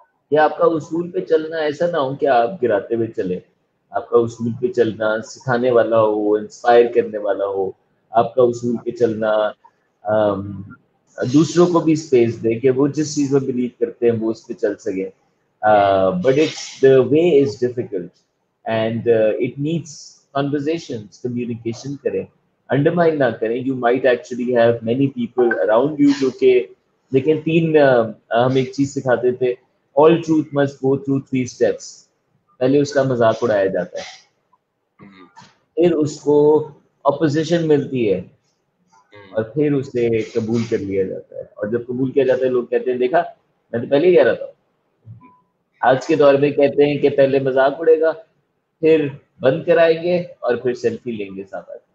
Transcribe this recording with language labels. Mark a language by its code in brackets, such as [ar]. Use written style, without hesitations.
[ur] کہ آپ کا اصول پہ چلنا ایسا نہ ہو کہ آپ گراتے ہوئے چلیں. آپ کا اصول پہ چلنا سکھانے والا ہو, انسپائر کرنے والا ہو. آپ کا اصول پہ چلنا دوسروں کو بھی اسپیس دے کہ وہ جس چیز میں بلیو کرتے ہیں وہ اس پہ چل سکیں. [en] but it's the way is difficult, and it needs conversations, [ur] communication کریں, انڈرمائن نہ کریں. [en] You might actually have many people around you [ur] جو کہ, لیکن ہم ایک چیز سکھاتے تھے, [en] all truth must go through 3 steps. [ur] پہلے اس کا مذاق اڑایا جاتا ہے, پھر اس کو اپوزیشن ملتی ہے, اور پھر اسے قبول کر لیا جاتا ہے. اور جب قبول کیا جاتا ہے لوگ کہتے ہیں دیکھا میں تو پہلے ہی کہہ رہا تھا. آج کے دور میں کہتے ہیں کہ پہلے مذاق اڑے گا, پھر بند کرائیں گے, اور پھر سیلفی لیں گے ساتھ.